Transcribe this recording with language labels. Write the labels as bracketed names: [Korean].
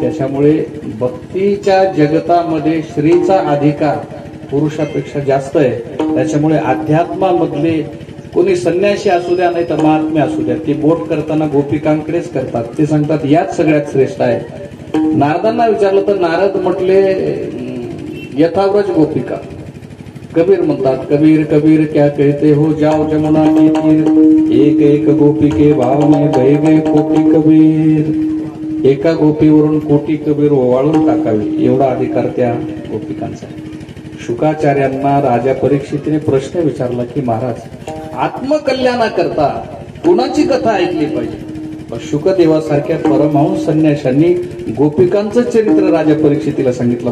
[Marathi] त्याच्यामुळे भक्तीच्या जगतामध्ये स्त्रीचा अधिकार पुरुषापेक्षा जास्त आहे. त्याच्यामुळे अध्यात्मामधले कोणी संन्यासी असू द्या नाही तर महात्मे असू द्या, ते बोट करताना गोपिकांकडेच करतात. ते सांगतात याच सगळ्यात श्रेष्ठ आहे. नारदांना विचारलं तर नारद म्हटले यथाव्रज गोपिका. कबीर म्हणतात [Hindi] कबीर कबीर क्या कहते हो जाओ जमुना के तीर, एक एक गोपी के भाव में गए गए कोटी कबीर. [Marathi] एका गोपीवरून कोटी कबीर ओवाळून टाकावे एवढा अधिकार त्या गोपिकांचा आहे. शुकाचार्यांना राजा परीक्षितीने प्रश्न विचारला की महाराज आत्मकल्याणाकरता कुणाची कथा ऐकली पाहिजे? शुकदेवासारख्या परमहंस संन्याशांनी गोपिकांचं चरित्र राजा परीक्षितीला सांगितलं.